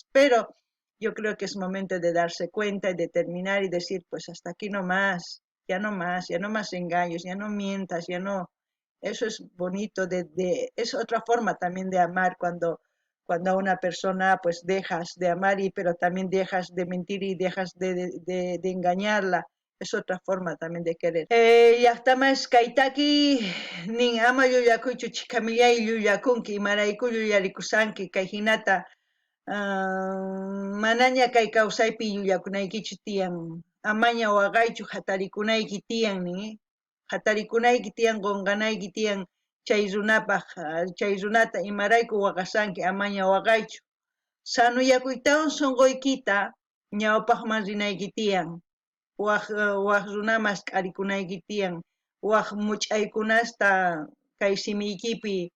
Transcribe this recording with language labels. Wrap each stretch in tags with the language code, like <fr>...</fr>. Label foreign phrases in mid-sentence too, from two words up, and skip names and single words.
<es>Pero yo creo que es momento de darse cuenta y de terminar y decir, pues hasta aquí no más, ya no más engaños, ya no mientas, ya no. Eso es bonito, es otra forma también de amar cuando a una persona pues dejas de amar, pero también dejas de mentir y dejas de engañarla, es otra forma también de querer.</es> <qu>Llaqtamas kaytaki nin ama llullakuychu chikamillay llullakunki imarayku llullarikusanki kay hinata manaña kay kawsaypi llullakunaykichu tiyan amaña waqaychu hatarikunayki tiyan nin hatarikunayki tiyan qunqanayki tiyan chay runata imarayku waqasanki amaña waqaychu sanuyakuytawan sunquykita ñawpaqman rinayki tiyan waq runamas k'arikunayki tiyan waq much'aykunasta kay simiykipi</qu>